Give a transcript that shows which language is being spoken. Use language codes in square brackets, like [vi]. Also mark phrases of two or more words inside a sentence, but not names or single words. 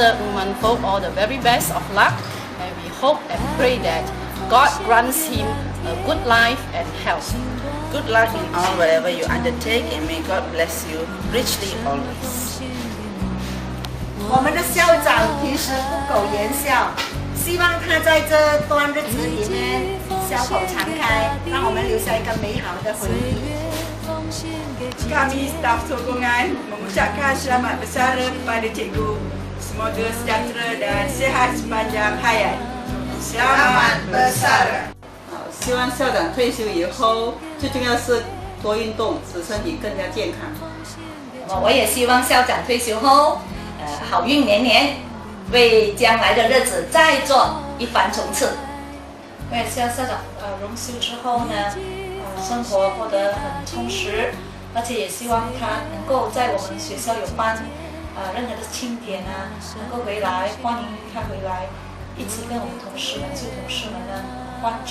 [en] Umanfo all the very best of luck, and we hope and pray that God grants him a good life and health. Good luck in all whatever you undertake, and may God bless you richly always. [zh] 我们的校长平时不苟言笑，希望他在这段日子里面笑口常开，让我们留下一个美好的回忆。 [ms] Kami staf sokongan mengucapkan selamat bersara kepada cikgu. Semoga sejahtera dan sihat sepanjang hayat. Selamat bersara. [zh] 希望校长退休以后，最重要是多运动，使身体更加健康。我也希望校长退休后，好运连连，为将来的日子再做一番冲刺。我也希望校长荣休之后呢，生活过得很充实，而且也希望他能够在我们学校有办任何的庆典啊，能够回来，欢迎他回来，一起跟我们同事们、旧同事们呢欢聚。